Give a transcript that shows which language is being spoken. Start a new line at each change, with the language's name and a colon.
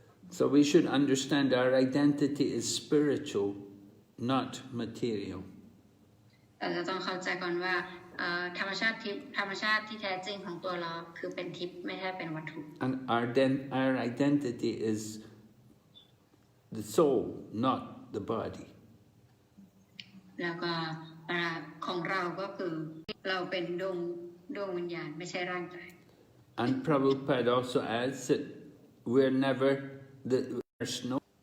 English: So we should understand our identity is spiritual, not material.
Thai: เราจะต้องเข้าใจก่อนว่าธรรมชาติที่แท้จริงของตัวเราคือเป็นทิพย์ไม่ใช่เป็นวัตถุ
English: And our identity is the soul, not the body.
Thai: แล้วก็ของเราก็คือเราเป็นดวงวิญญาณไม่ใช่ร่างกาย
English: And Prabhupada also adds that we're never there's no.